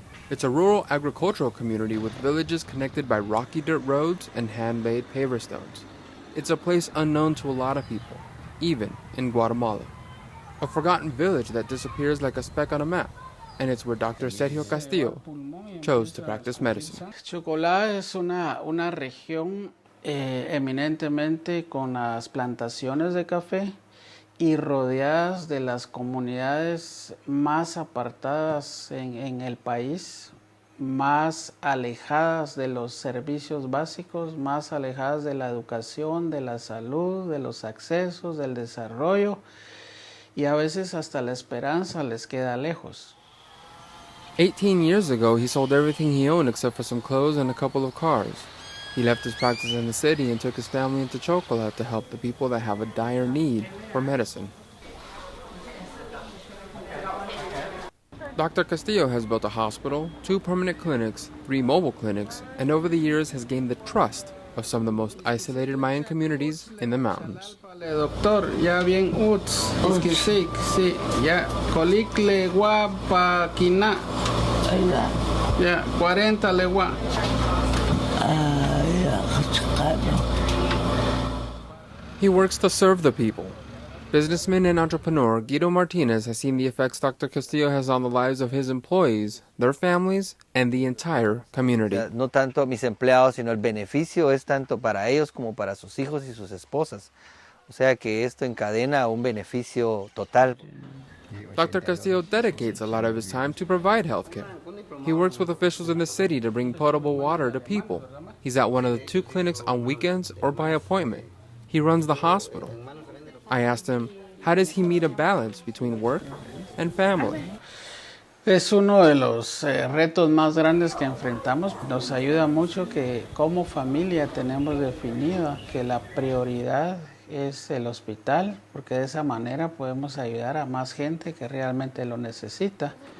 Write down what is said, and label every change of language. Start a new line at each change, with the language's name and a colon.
English: It's a rural agricultural community with villages connected by rocky dirt roads and hand-made paver stones. It's a place unknown to a lot of people, even in Guatemala. A forgotten village that disappears like a speck on a map, and it's where Dr. Sergio Castillo chose to practice medicine.
Spanish: Chocola es una región eminentemente con las plantaciones de café y rodeadas de las comunidades más apartadas en el país, más alejadas de los servicios básicos, más alejadas de la educación, de la salud, de los accesos, del desarrollo, y a veces hasta la esperanza les queda lejos.
English: 18 years ago, he sold everything he owned except for some clothes and a couple of cars. He left his practice in the city and took his family into Chocola to help the people that have a dire need for medicine. Dr. Castillo has built a hospital, 2 permanent clinics, 3 mobile clinics, and over the years has gained the trust of some of the most isolated Mayan communities in the mountains. Doctor, ya bien uts, iskisik, sí, ya colicle guapa quina, ya 40 legua. He works to serve the people. Businessman and entrepreneur Guido Martinez has seen the effects Dr. Castillo has on the lives of his employees, their families, and the entire community.
Spanish: No tanto mis empleados, sino el beneficio es tanto para ellos como para sus hijos y sus esposas. O sea que esto encadena un beneficio total.
English: Dr. Castillo dedicates a lot of his time to provide health care. He works with officials in the city to bring potable water to people. He's at one of the 2 clinics on weekends or by appointment. He runs the hospital. I asked him, how does he meet a balance between work and family?
Spanish: Es uno de los retos más grandes que enfrentamos. Nos ayuda mucho que como familia tenemos definido que la prioridad es el hospital, porque de esa manera podemos ayudar a más gente que realmente lo necesita.